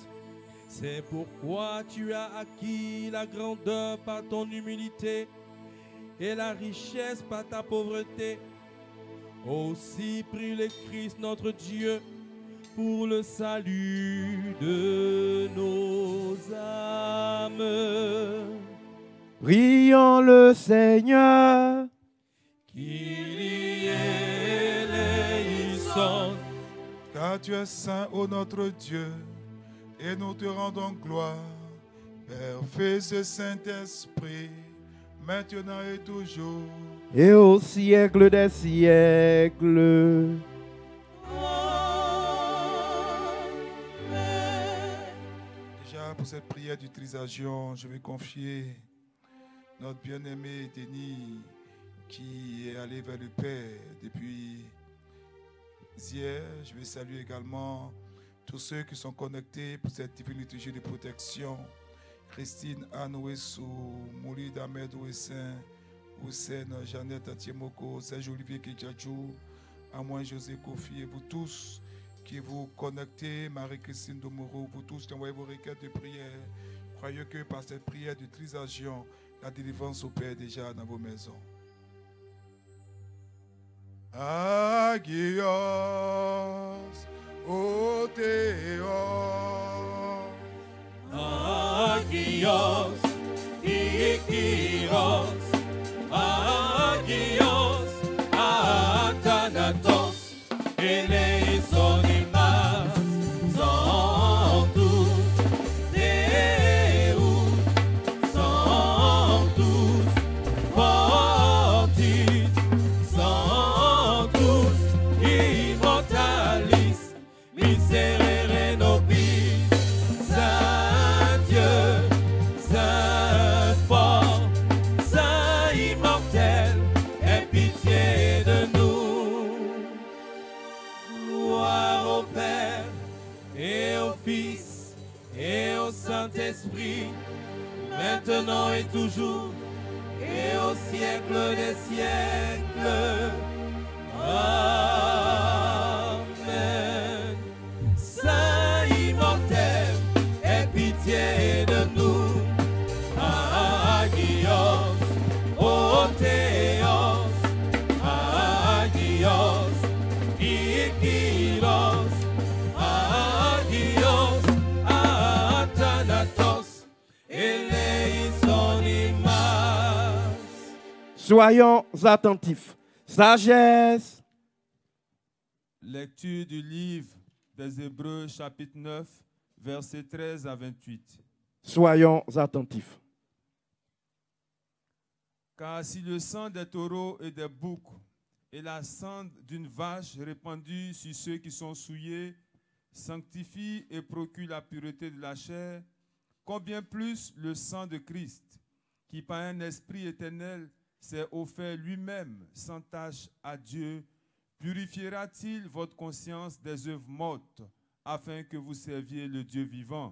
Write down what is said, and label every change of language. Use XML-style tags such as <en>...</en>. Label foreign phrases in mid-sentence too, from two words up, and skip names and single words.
<fr>C'est pourquoi tu as acquis la grandeur par ton humilité et la richesse par ta pauvreté. Aussi prie le Christ notre Dieu pour le salut de nos âmes. Prions le Seigneur.</fr> <el>Κύριε ἐλέησον.</el> <fr>Car tu es saint, ô notre Dieu, et nous te rendons gloire, Père, Fils et Saint-Esprit, maintenant et toujours. Et au siècle des siècles. Déjà, pour cette prière d'utilisation, je vais confier notre bien-aimé Denis, qui est allé vers le Père depuis hier. Je vais saluer également tous ceux qui sont connectés pour cette divine liturgie de protection. Christine Anne Ouessou, Moulid Ahmed Ouessin, Hussein, Jeannette Atiemoko, Serge Olivier Kidjadjou, Amoin José Kofi, et vous tous qui vous connectez, Marie-Christine Domoro, vous tous qui envoyez vos requêtes de prière. Croyez que par cette prière d'utilisation, La délivrance opère déjà dans vos maisons.</fr> <el>Ἅγιος ὁ Θεός. Ἅγιος Ἰσχυρός, Ἅγιος Ἀθάνατος, ἐλέησον ἡμᾶς, sanctus,</el> <la>Deus, sanctus, fortis, sanctus, immortalis, miserere nobis,</la> <fr>Saint Dieu, Saint fort, Saint immortel, aie pitié de nous. Gloire au Père et au Fils et au Saint-Esprit, maintenant et toujours, et au siècle des siècles. Amen. Saint immortel, aie pitié de nous.</fr> <el>Ἅγιος ὁ Θεός, Ἅγιος Ἰσχυρός, Ἅγιος Ἀθάνατος, ἐλέησον ἡμᾶς.</el> <fr>Soyons attentifs. Sagesse. Lecture du livre des Hébreux, chapitre 9, versets 13 à 28. Soyons attentifs. Car si le sang des taureaux et des boucs et la cendre d'une vache répandue sur ceux qui sont souillés sanctifie et procure la pureté de la chair, combien plus le sang de Christ, qui par un esprit éternel s'est offert lui-même sans tache à Dieu, purifiera-t-il votre conscience des œuvres mortes, afin que vous serviez le Dieu vivant?</fr>